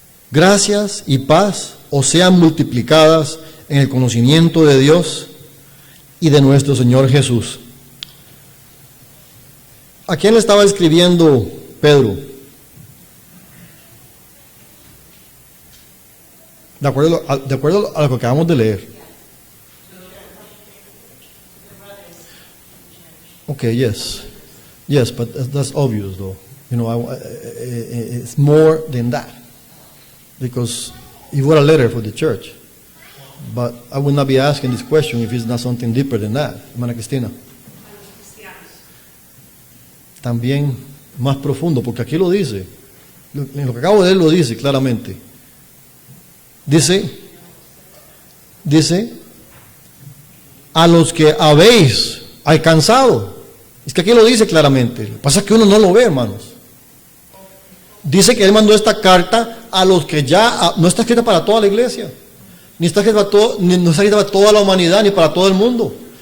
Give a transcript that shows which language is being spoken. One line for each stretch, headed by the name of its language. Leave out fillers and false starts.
Spanish: Gracias y paz os sean multiplicadas en el conocimiento de Dios y de nuestro Señor Jesús. ¿A quién le estaba escribiendo Pedro? De acuerdo a lo que acabamos de leer.
English: Okay, yes, but that's obvious though. It's more than that. Because he wrote a letter for the church. But I would not be asking this question if it's not something deeper than that, hermana Cristina.
Spanish: También más profundo, porque aquí lo dice. En lo que acabo de leer lo dice claramente. Dice, a los que habéis alcanzado. Es que aquí lo dice claramente. Lo que pasa es que uno no lo ve, hermanos. Dice que él mandó esta carta a los que ya, no está escrita para toda la iglesia, no está escrita para toda la humanidad, ni para todo el mundo.